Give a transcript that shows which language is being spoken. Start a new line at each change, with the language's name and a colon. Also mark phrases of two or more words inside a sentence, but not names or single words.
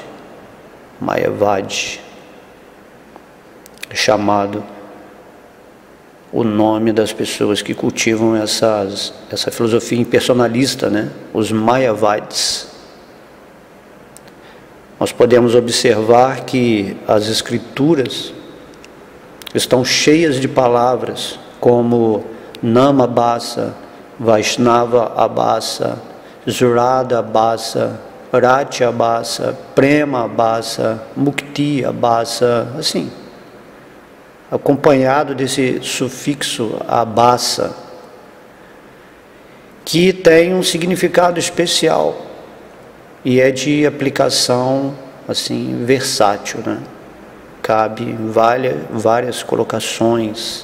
Portuguese: Mayavadi, chamado o nome das pessoas que cultivam essa filosofia impersonalista, né? Os Mayavadis. Nós podemos observar que as escrituras estão cheias de palavras como
Sanskrit: Nama Abhasa, Vaishnava Abhasa, Zurada Abhasa, Rati Abhasa, Prema Abhasa, Mukti Abhasa,
Portuguese: assim, acompanhado desse sufixo Abhasa, que tem um significado especial e é de aplicação assim versátil, né? Cabe em várias colocações.